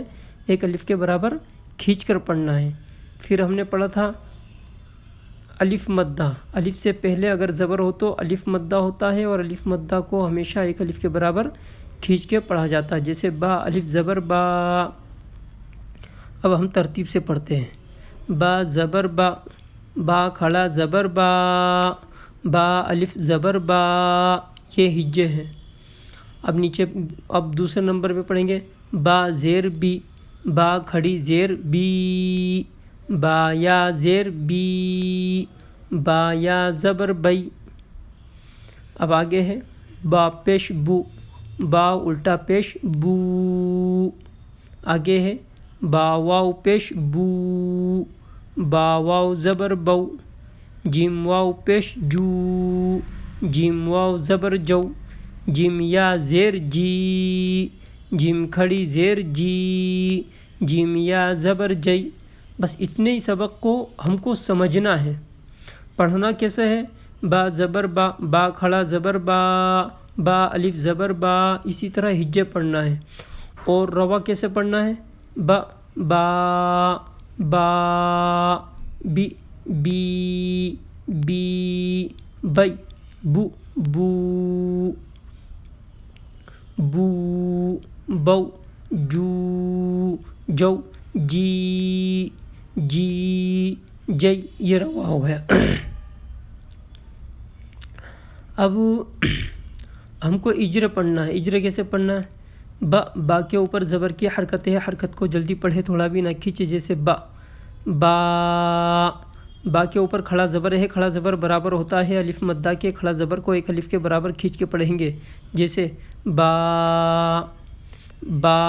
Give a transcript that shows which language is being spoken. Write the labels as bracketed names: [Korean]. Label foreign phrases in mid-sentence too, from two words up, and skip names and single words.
[Urdu] ایک الف کے برابر کھینچ کر پڑھنا ہے۔ پھر ہم نے پڑھا تھا الف مدہ، الف سے پہلے اگر زبر ہو تو الف مدہ ہوتا ہے، اور الف مدہ کو ہمیشہ ایک الف کے برابر کھینچ کے پڑھا جاتا ہے، جیسے با الف زبر با۔ اب ہم ترتیب سے پڑھتے ہیں۔ با زبر با، با کھڑا زبر با، با الف زبر با، یہ ہجے ہیں۔ اب نیچے اب دوسرے نمبر پہ پڑھیں گے با زیر بی، با کھڑی زیر بی، با یا زیر بی، با یا زبر بئی۔ اب آگے ہے با پیش بو، با الٹا پیش بو۔ آگے ہے با واو پیش بو، با واو زبر بو، جیم واو پیش جو، جیم واو زبر جو، جیم یا زیر جی، جیم کھڑی زیر جی، جیم یا زبر جئی۔ بس اتنے ہی سبق کو ہم کو سمجھنا ہے۔ پڑھنا کیسے ہے؟ با زبر با، با کھڑا زبر با، با الف زبر با، اسی طرح ہجے پڑھنا ہے۔ اور روا کیسے پڑھنا ہے؟ با با با، بی بی، بی بئی، بو بو، بو بو، جو جو، جی جی جئی، یہ روا ہو گیا۔ اب ہم کو اجر پڑھنا ہے۔ اجر کیسے پڑھنا ہے؟ با، با کے اوپر زبر کی حرکت ہے، حرکت کو جلدی پڑھے، تھوڑا بھی نہ کھینچے، جیسے با با، با کے اوپر کھڑا زبر ہے، کھڑا زبر برابر ہوتا ہے الف مدہ کے، کھڑا زبر کو ایک الف کے برابر کھینچ کے پڑھیں گے، جیسے با با۔